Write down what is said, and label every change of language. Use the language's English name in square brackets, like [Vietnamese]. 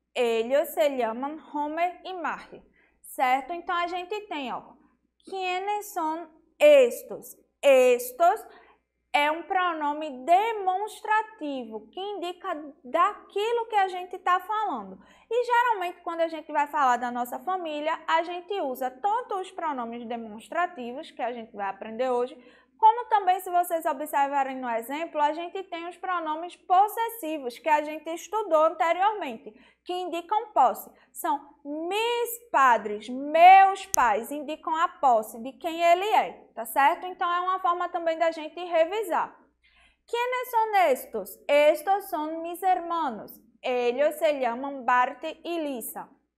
[Spanish] Ellos se llaman Homer e Marge. [Portuguese] Certo? Então, a gente tem, ó, [Spanish] ¿quiénes son estos? [Portuguese] Estos é um pronome demonstrativo, que indica daquilo que a gente está falando. E geralmente, quando a gente vai falar da nossa família, a gente usa tanto os pronomes demonstrativos, que a gente vai aprender hoje, como também, se vocês observarem no exemplo, a gente tem os pronomes possessivos, que a gente estudou anteriormente, que indicam posse. São [Spanish] mis padres, [Portuguese] meus pais, indicam a posse de quem ele é, tá certo? Então, é uma forma também da gente revisar. [Spanish] ¿Quiénes son estos? Estos son mis hermanos. Ellos se llaman Bart y Lisa.